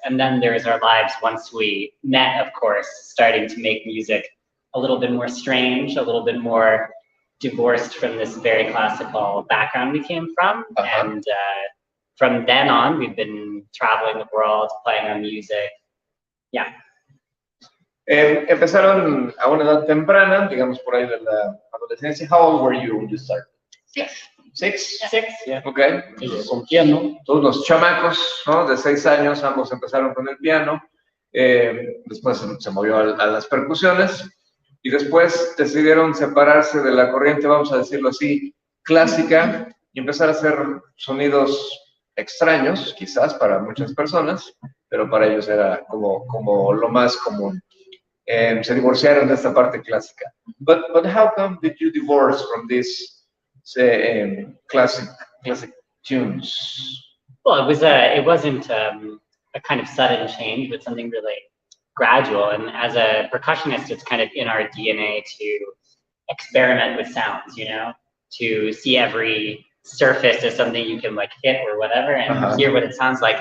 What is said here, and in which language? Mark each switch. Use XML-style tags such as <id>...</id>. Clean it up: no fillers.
<en>And then there's our lives once we met, of course, starting to make music a little bit more strange, a little bit more divorced from this very classical background we came from. And from then on, we've been traveling the world, playing our music. Yeah.</en> <es>Empezaron a una edad temprana, digamos por ahí de la adolescencia.</es> <en>How old were you when you started? Six, yeah. Okay.</en> <es>Con piano. Todos los chamacos, ¿no? De 6 años, ambos empezaron con el piano. Después se movió a las percusiones. Y después decidieron separarse de la corriente, vamos a decirlo así, clásica, y empezar a hacer sonidos extraños, quizás para muchas personas, pero para ellos era como lo más común. Se divorciaron de esta parte clásica.</es> <en>But how come did you divorce from these classic tunes? Well, it wasn't a kind of sudden change, but something really gradual. And as a percussionist, it's kind of in our DNA to experiment with sounds, you know, to see every surface as something you can like hit or whatever and hear what it sounds like.</en>